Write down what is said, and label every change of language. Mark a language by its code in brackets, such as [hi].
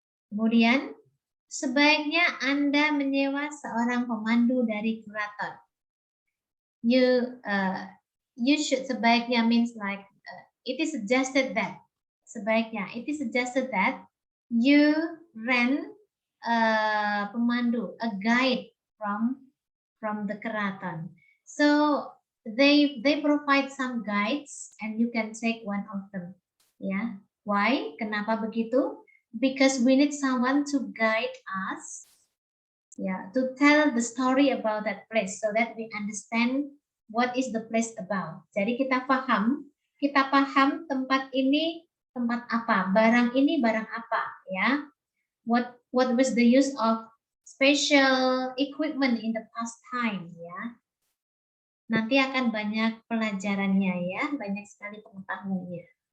[id] Kemudian, sebaiknya Anda menyewa seorang pemandu dari keraton. [en] You should, sebaiknya means like it is suggested that. Sebaiknya, it is suggested that you rent pemandu, a guide from the keraton. So they provide some guides and you can take one of them. Ya, why? [id] Kenapa begitu? [en] Because we need someone to guide us, to tell the story about that place so that we understand what is the place about. [id] Jadi kita paham tempat ini tempat apa, barang ini barang apa, ya. [en] What was the use of special equipment in the past time, ya. [id] Nanti akan banyak pelajarannya ya, banyak sekali pengetahuannya.